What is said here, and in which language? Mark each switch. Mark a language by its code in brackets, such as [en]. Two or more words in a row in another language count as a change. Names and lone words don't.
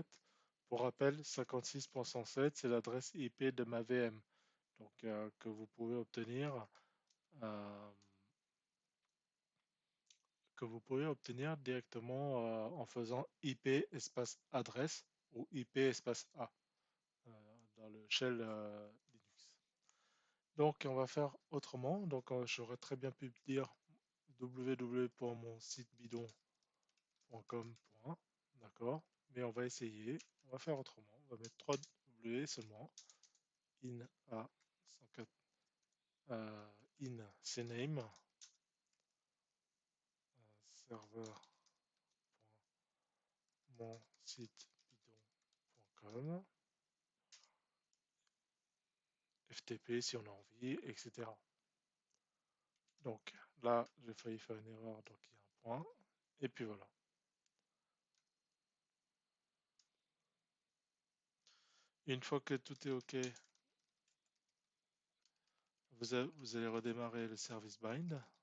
[fr] Pour rappel, 56.107, c'est l'adresse IP de ma VM, donc que vous pouvez obtenir euh, directement en faisant IP espace adresse ou IP espace A euh, dans le shell Linux. Donc on va faire autrement. Donc j'aurais très bien pu dire www.monsitebidon.com. D'accord. Mais on va essayer. On va faire autrement. On va mettre 3 W seulement. In a 104 in cname serveur.monsitebidon.com FTP si on a envie, etc. Donc là, j'ai failli faire une erreur, donc il y a un point. Et puis voilà. Une fois que tout est OK, vous allez redémarrer le service bind.